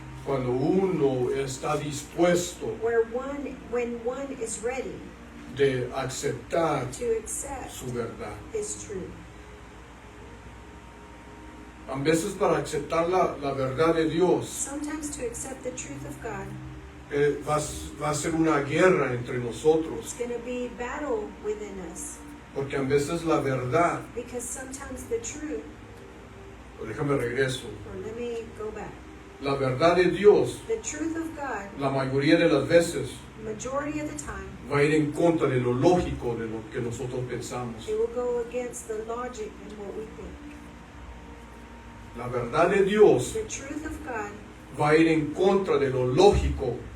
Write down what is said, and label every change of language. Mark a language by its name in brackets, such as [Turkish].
[Spanish] cuando uno está dispuesto [English] when one is ready [Spanish] de aceptar [English] to accept [Spanish] su verdad. [English] His truth. [Spanish] A veces para aceptar la verdad de Dios [English] Sometimes to accept the truth of God, [Spanish] va a ser una guerra entre nosotros, [English] it's going to be battle within us. [Spanish] porque a veces la verdad, [English] Because sometimes the truth, [Spanish] déjame regreso, [English] or let me go back, [Spanish] la verdad de Dios, [English] the truth of God, [Spanish] la mayoría de las veces, [English] majority of the time, [Spanish] va a ir en contra de lo lógico de lo que nosotros pensamos. [English] it will go against the logic and what we think. [Spanish] La verdad de Dios [English] The truth of God [Spanish] va a ir en contra de lo lógico